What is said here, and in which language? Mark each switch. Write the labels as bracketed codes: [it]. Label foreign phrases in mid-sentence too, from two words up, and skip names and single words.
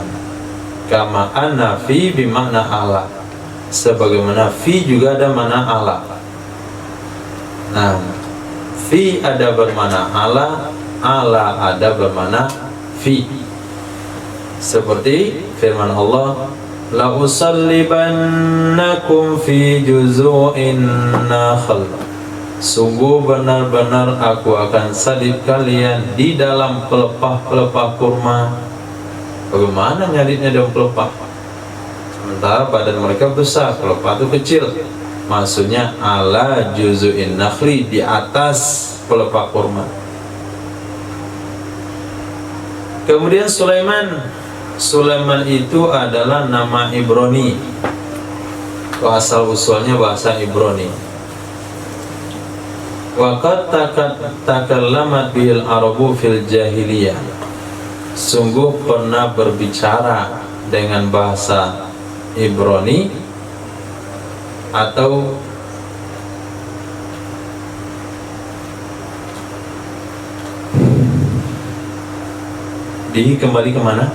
[ar] كما أن في بمعنى على, [id] sebagaimana fi juga ada makna ala. Nah, fi ada bermakna ala, ala ada bermakna fi. Seperti firman Allah, [ar] لأصلبنكم في جذوع النخل. [id] Sungguh benar-benar aku akan salib kalian di dalam pelepah-pelepah kurma. Bagaimana nyalibnya dalam pelepah? Sementara badan mereka besar, pelepah itu kecil. Maksudnya [ar] على جذوع النخل, [id] di atas pelepah kurma. Kemudian Sulaiman itu adalah nama Ibrani. Asal usulnya bahasa Ibrani. [ar] وقد تكلمت بالعرب في الجاهلية. [id] Sungguh pernah berbicara dengan bahasa Ibrani atau kembali kemana?